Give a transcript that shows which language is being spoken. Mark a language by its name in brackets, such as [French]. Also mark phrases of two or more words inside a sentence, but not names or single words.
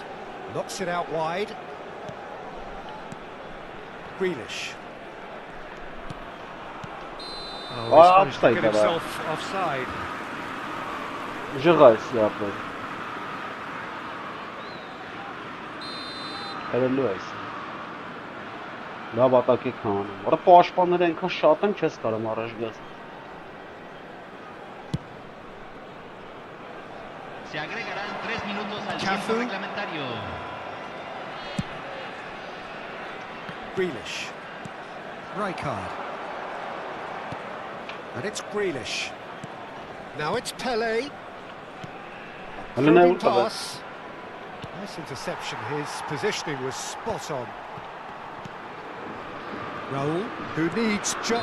[English] Knocks it out wide. Grealish. Oh, he's managed to get himself offside. [French] Je reste là après. [English] Hello guys. [Armenian] Լավ ատակի քան։ Որը պաշտպանները այնքան շատ են, չես կարող առաջ գաս։ [Spanish] Se agregarán 3 minutos al tiempo reglamentario. [English] Grealish. Rijkaard. And it's Grealish. Now it's Pele. Pass. Nice interception. His positioning was spot on. Raul, who needs jump.